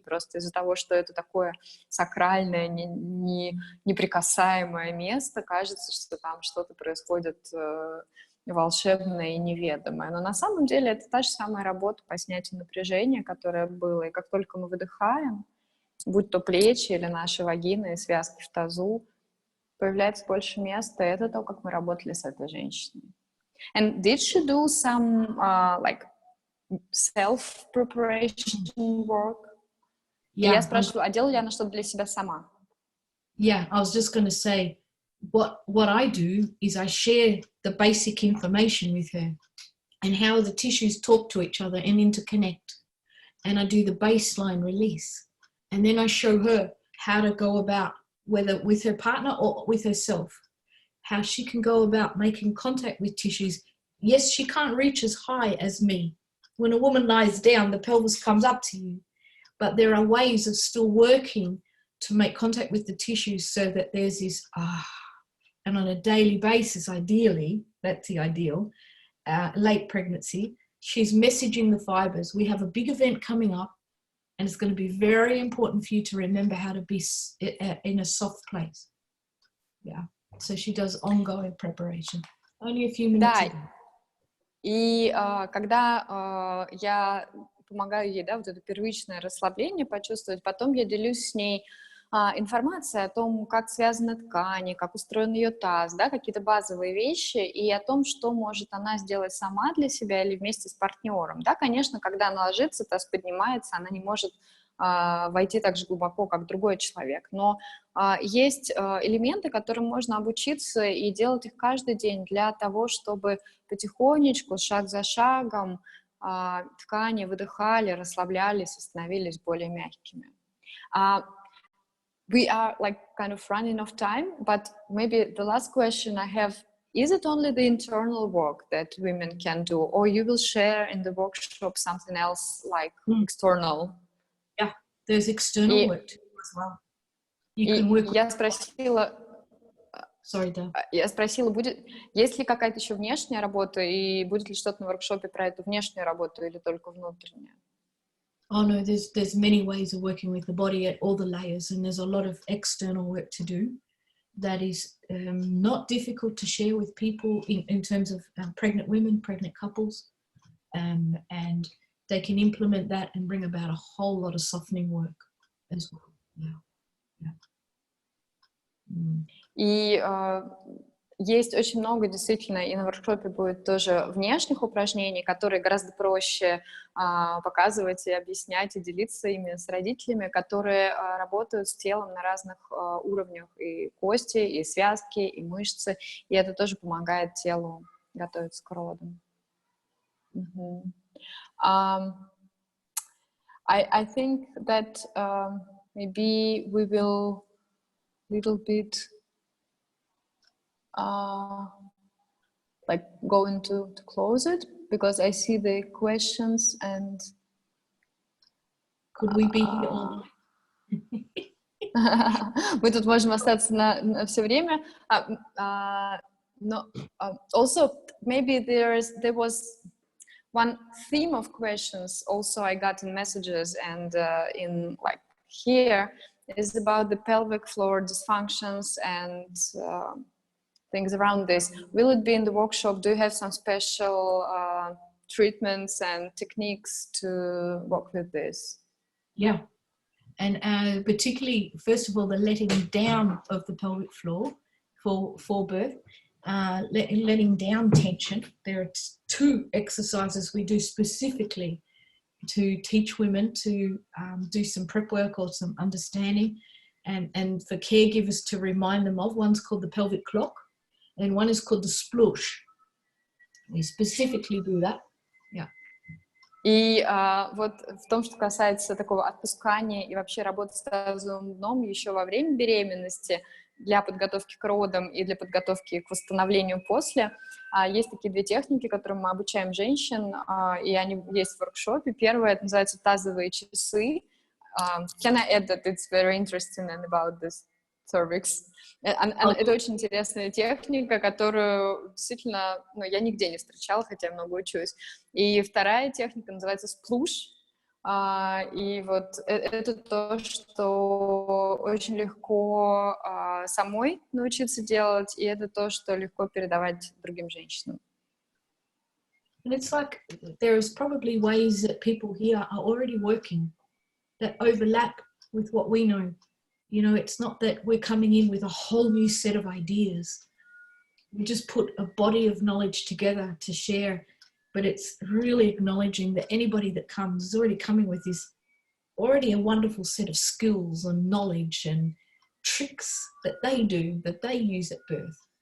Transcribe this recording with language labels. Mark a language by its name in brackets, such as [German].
[Russian] Просто из-за того, что это такое сакральное, неприкасаемое место, кажется, что там что-то происходит волшебное и неведомое. Но на самом деле это та же самая работа по снятию напряжения, которое было. И как только мы выдыхаем, будь то плечи или наши вагины и связки в тазу, появляется больше места. И это то, как мы работали с этой женщиной. [English] And did she do some like self-preparation work? Yeah. [Russian] И я спрашиваю, а делала ли она что-то для себя сама? [English] Yeah, I was just going to say, what I do is I share the basic information with her and how the tissues talk to each other and interconnect. And I do the baseline release. And then I show her how to go about, whether with her partner or with herself, how she can go about making contact with tissues. Yes, she can't reach as high as me. When a woman lies down, the pelvis comes up to you. But there are ways of still working to make contact with the tissues so that there's this, and on a daily basis, ideally, that's the ideal, late pregnancy, she's messaging the fibers. We have a big event coming up, and it's going to be very important for you to remember how to be in a soft place. Yeah. So she does ongoing preparation. Only a few minutes a day. [Russian] И когда я помогаю ей, да, вот это первичное расслабление почувствовать, потом я делюсь с ней информацией о том, как связаны ткани, как устроен ее таз, да, какие-то базовые вещи, и о том, что может она сделать сама для себя или вместе с партнером. Да, конечно, когда она ложится, таз поднимается, она не может войти так же глубоко, как другой человек. Но есть элементы, которым можно обучиться и делать их каждый день для того, чтобы потихонечку, шаг за шагом, ткани выдыхали, расслаблялись и становились более мягкими. [English] we are like kind of running of time, but maybe the last question I have, is it only the internal work that women can do, or you will share in the workshop something else like external? Yeah, there's external work too as well. You can work [Russian] я спросила, Sorry, да. Я спросила, есть ли какая-то еще внешняя работа, и будет ли что-то на воркшопе про эту внешнюю работу или только внутреннюю? [English] Oh no, there's many ways of working with the body at all the layers, and there's a lot of external work to do that is not difficult to share with people in terms of pregnant women, pregnant couples, and they can implement that and bring about a whole lot of softening work as well. Yeah. [Russian] И есть очень много действительно, и на воркшопе будет тоже внешних упражнений, которые гораздо проще показывать и объяснять, и делиться ими с родителями, которые работают с телом на разных уровнях, и кости, и связки, и мышцы, и это тоже помогает телу готовиться к родам. [English] I think that maybe we will little bit like going to close it, because I see the questions and could we be here all [Russian] мы тут можем остаться на все время. [English] No, also maybe there was one theme of questions also I got in messages and in like here is about the pelvic floor dysfunctions and things around this. Will it be in the workshop? Do you have some special treatments and techniques to work with this? Yeah, and particularly, first of all, the letting down of the pelvic floor for birth, letting down tension. There are 2 exercises we do specifically to teach women to do some prep work or some understanding, and for caregivers to remind them of. One's called the pelvic clock, and one is called the splush. We specifically do that. Yeah. [Russian] И вот в том, что касается такого отпускания и вообще работы с тазовым дном еще во время беременности, для подготовки к родам и для подготовки к восстановлению после, есть такие 2 техники, которым мы обучаем женщин, и они есть в воркшопе. Первое, это называется тазовые часы. [English] Can I add that it's very interesting and about this cervix? [Russian] Это очень интересная техника, которую действительно я нигде не встречала, хотя я много учусь. И вторая техника называется sploosh. И вот это то, что очень легко самой научиться делать, и это то, что легко передавать другим женщинам. [English] And it's like there's probably ways that people here are already working that overlap with what we know. You know, it's not that we're coming in with a whole new set of ideas. We just put a body of knowledge together to share, but it's really acknowledging that anybody that comes is already coming with this already a wonderful set of skills and knowledge and tricks that they do, that they use at birth.